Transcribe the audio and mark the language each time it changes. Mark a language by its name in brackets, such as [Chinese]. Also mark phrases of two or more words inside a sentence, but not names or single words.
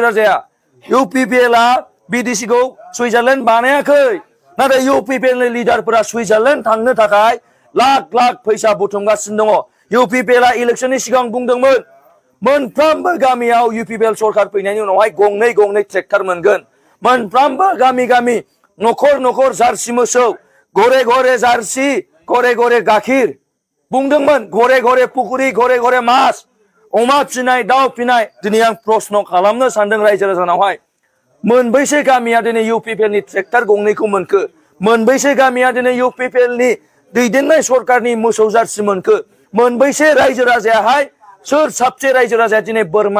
[Bodo] राजाया इउपिपिएलआ बिडिसिखौ सुइजारलेण्ड बानायाखै नाथाय इउपिपिएलनि लिडारफोरा सुइजारलेण्ड थांनो थाखाय लाख लाख फैसा बुथुमगासिनो दङ इउपिपिएलआ इलेक्सननि सिगां बुंदोंमोन मोनफ्रोमबो गामियाव इउपिपिएल सरकार फैनायनि उनावहाय गंनै गंनै ट्रेक्टर मोनगोन मोनफ्रोमबो गामि गामि न'खर न'खर जार्सि मोसौ घरे घरे जार्सि घरे घरे गाखिर बुंदोंमोन घरे घरे पुखुरि घरे घरे मास अमा फिनाय दाउ फिनाय दिनै आं प्रश्न खालामनो सानदों रायजो राजानावहाय मोनबैसे गामिया दिनै इउपिपिएलनि ट्रेक्टर गंनैखौ मोनखो मोनबैसे गामिया दिनै इउपिपिएलनि दैदेननाय सरकारनि मोसौ जार्सि मोनखो मोनबैसे रायजो राजायाहाय सोर साबसे रायजो राजाया दिनै बोरमा